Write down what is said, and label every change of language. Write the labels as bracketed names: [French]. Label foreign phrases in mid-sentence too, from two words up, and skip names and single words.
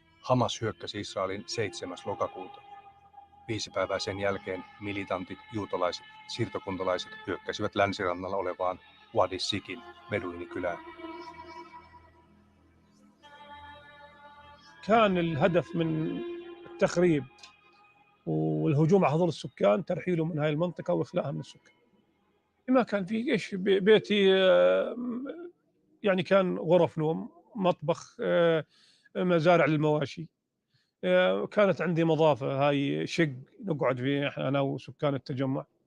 [Finnish] Hamas hyökkäsi Israelin 7. lokakuuta. 5 päivää sen jälkeen militantit, juutalaiset, siirtokuntalaiset hyökkäsivät länsirannalla olevaan Wadi Sikin beduinikylään. [Arabic] كان الهدف من التخريب والهجوم على هذول السكان ترحيلهم من هاي المنطقة وإخلاءها من السكان. ما كان في إيش بيتي يعني كان غرف نوم، مطبخ، مزارع للمواشي، كانت عندي مضافة هاي شق نقعد فيه أنا وسكان التجمع.